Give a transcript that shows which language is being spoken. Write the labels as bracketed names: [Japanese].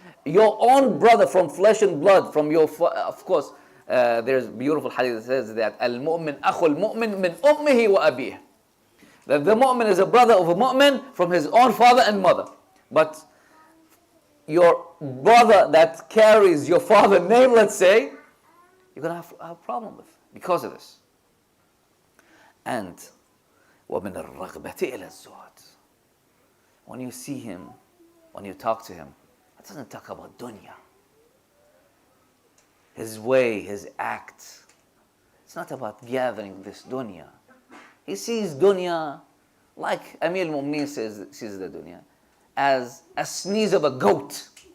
[English] Your own brother from flesh and blood, from your, of course, there's a beautiful hadith that says that [Arabic] al-mu'min akhul mu'min min ummihi wa abih. [English] That the mu'min is a brother of a mu'min from his own father and mother. But your brother that carries your father's name, let's say, you're going to have a problem with because of this. [Arabic] And وَمِنَ الرَّغْبَةِ إِلَى الزُّهْدِ. [English] When you see him, when you talk to him, it doesn't talk about dunya. His way, his act. It's not about gathering this dunya. He sees dunya like Amir al-Mu'mineen sees the dunya, as a sneeze of a goat.